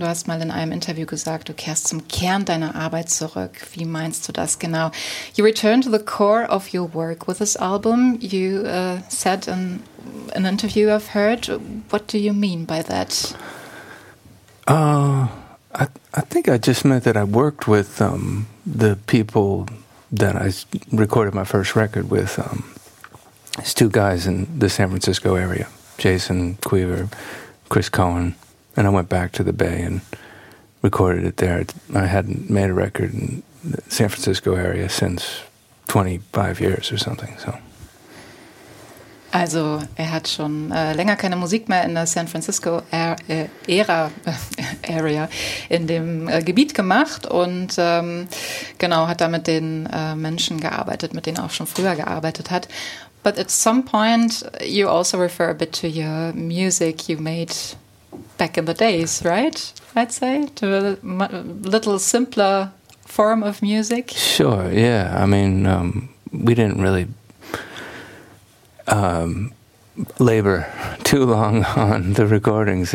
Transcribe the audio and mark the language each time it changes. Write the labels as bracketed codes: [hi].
[de] Du hast mal in einem Interview gesagt, du kehrst zum Kern deiner Arbeit zurück. Wie meinst du das genau? [en] You return to the core of your work with this album, you said in an interview I've heard. What do you mean by that? I think I just meant that I worked with the people that I recorded my first record with. It's two guys in the San Francisco area, Jason Cuever, Chris Cohen, and I went back to the Bay and recorded it there. I hadn't made a record in the San Francisco area since 25 years or something, so... [de] Also, er hat schon länger keine Musik mehr in der San Francisco Area in dem Gebiet gemacht und hat da mit den Menschen gearbeitet, mit denen er auch schon früher gearbeitet hat. [en] But at some point you also refer a bit to your music you made back in the days, right? I'd say to a little simpler form of music. Sure. Yeah. I mean, we didn't really labor too long on the recordings.